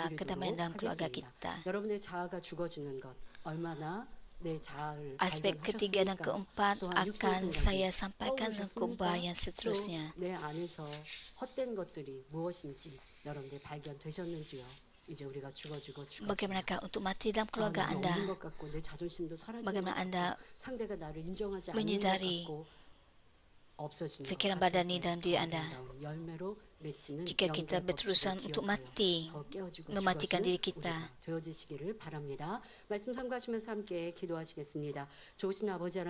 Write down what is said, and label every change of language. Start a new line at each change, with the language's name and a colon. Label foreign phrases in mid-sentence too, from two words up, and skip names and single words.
Korean: 주의를
Malay: kedamaian dalam
Korean: 드리도록
Malay: keluarga
Korean: 하겠습니다.
Malay: kita.
Korean: 여러분의 자아가 죽어지는 것 얼마나 내 자아를
Malay: Aspek ketiga dan
Korean: 발견하셨습니까?
Malay: keempat
Korean: 또한
Malay: akan
Korean: 육신
Malay: saya
Korean: 생각이
Malay: sampaikan dalam khutbah yang seterusnya.
Korean: 또 내 안에서 헛된 것들이 무엇인지 여러분들 발견되셨는지요? 이제 우리가 죽어지고
Malay: Bagaimanakah untuk mati dalam keluarga anda?
Korean: 없는 것 같고 내 자존심도 사라지는
Malay: Bagaimana
Korean: 것
Malay: anda
Korean: 같고 상대가 나를 인정하지 않는 것
Malay: menyadari
Korean: 같고 없어지는
Malay: fikiran
Korean: 것 같을
Malay: badani
Korean: 때
Malay: dalam diri
Korean: 더
Malay: anda.
Korean: 아름다운 열매로 맺히는
Malay: Jika kita
Korean: 영계
Malay: berusaha
Korean: 법칙을
Malay: untuk
Korean: 기억하여
Malay: mati,
Korean: 더 깨어지고
Malay: mematikan
Korean: 죽어지는
Malay: diri kita.
Korean: 우리가 되어지시기를 바랍니다. 말씀 참고하시면서 함께 기도하시겠습니다. 좋으신 아버지 하나님,